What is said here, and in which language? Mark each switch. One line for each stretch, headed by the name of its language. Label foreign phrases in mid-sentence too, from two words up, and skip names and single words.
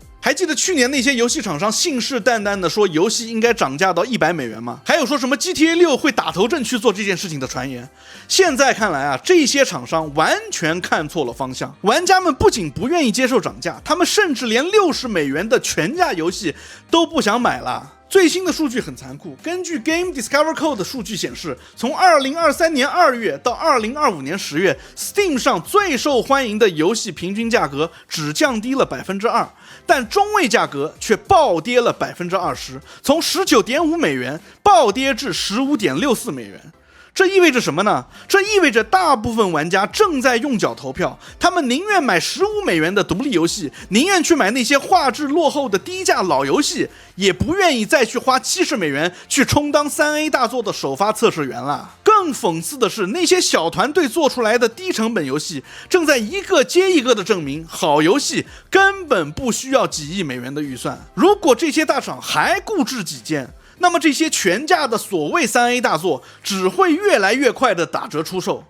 Chinese: 還記得去年那些遊戲廠商信誓旦旦的說遊戲應該漲價到100美元嗎？還有說什麼 GTA 6會打頭陣去做這件事情的傳言。現在看來啊，這些廠商完全看錯了方向。玩家們不僅不願意接受漲價，他們甚至連60美元的全價游戲都不想買了。最新的数据很殘酷，根据 Game Discover Code 的数据显示，从2023年2月到2025年10月 ，Steam 上最受欢迎的游戏平均價格只降低了2%，但中位價格卻暴跌了20%，從19.5美元暴跌至15.64美元。這意味着什麼呢？這意味着大部分玩家正在用腳投票，他們寧願買15美元的獨立遊戲，寧願去買那些畫質落後的低價老遊戲，也不願意再去花70美元去充當 3A 大作的首發測試員了。更諷刺的是，那些小团队做出来的低成本游戏，正在一個接一個的證明，好遊戲根本不需要幾億美元的預算。如果這些大廠還固執己見，那麼這些全價的所謂3A 大作只會越來越快的打折出售。